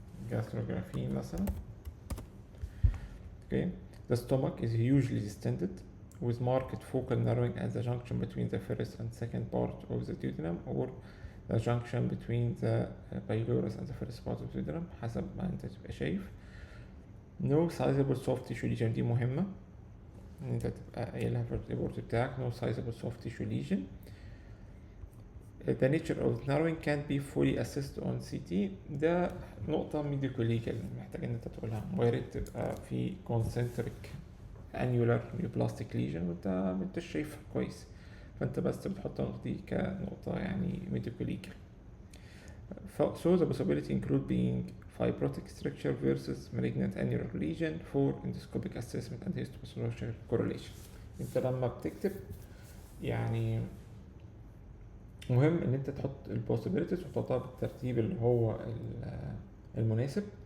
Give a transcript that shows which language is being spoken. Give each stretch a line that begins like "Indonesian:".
English: Gastrography
Arabic: مثلا.
English: Okay. The stomach is hugely distended with marked focal narrowing at the junction between the first and second part of the duodenum, or the junction between the pylorus and the first part of the duodenum
Arabic: حسب ما انت تبقى شايف.
English: No sizable soft tissue lesion.
Arabic: دي مهمة ان انت تبقى قايلها في الريبورت بتاعك.
English: No sizable soft tissue lesion. the nature of narrowing can't be fully assessed on CT.
Arabic: ده نقطة ميديكوليجال محتاج ان انت تقولها. وارد تبقى في
English: concentric annular neoplastic lesion
Arabic: وانت مش شايفها كويس، فانت بس بتحط النقطة دي كنقطة يعني ميديكوليجال.
English: So the possibility include being fibrotic structure versus malignant annular lesion for endoscopic assessment and histopathological correlation.
Arabic: انت لما بتكتب يعني مهم ان انت تحط البوسيبيليتيز وتحطها بالترتيب اللي هو المناسب.